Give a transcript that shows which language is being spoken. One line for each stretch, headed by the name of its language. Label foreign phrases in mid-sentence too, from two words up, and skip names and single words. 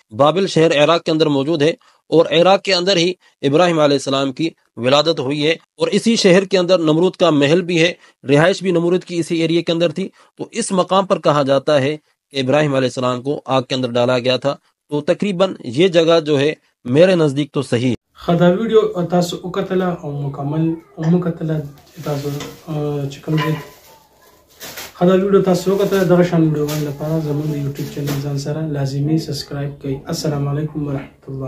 Urdu: بابل شہر عراق کے اندر موجود ہے اور عراق کے اندر ہی ابراہیم علیہ السلام کی ولادت ہوئی ہے، اور اسی شہر کے اندر نمرود کا محل بھی ہے، رہائش بھی نمرود کی اسی ایریے کے اندر تھی۔ تو اس مقام پر کہا جاتا ہے کہ ابراہیم علیہ السلام کو آگ کے اندر ڈالا گیا تھا۔ تو تقریباً یہ جگہ جو ہے میرے نزدیک تو صحیح۔
Pashto: خدا ویډیو تاسو وکتله او مکمل وکتله تاسو چې کوم دی خدا ویډیو تاسو وکتله دغه شان ویډیوګانو لپاره زموږ د یوټیوب چینل ځان سره لازمي سبسکرایب کړئ۔
Arabic: السلام علیکم ورحمۃ اللہ۔